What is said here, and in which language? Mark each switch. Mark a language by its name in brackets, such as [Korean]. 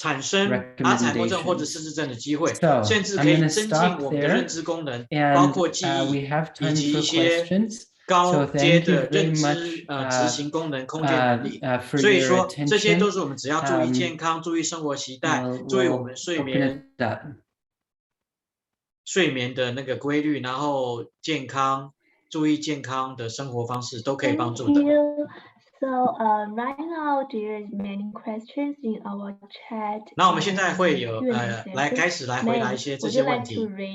[Chinese] 产生阿兹海默症或者失智症的机会，甚至可以增进我们的认知功能，包括记忆以及一些高阶的认知执行功能、空间能力。所以说，这些都是我们只要注意健康、注意生活习惯、注意我们睡眠的那个规律，然后注意健康的生活方式都可以帮助的。 [English] So right now there is many questions in our chat. [Chinese] 那我们现在会有开始来回答一些这些问题。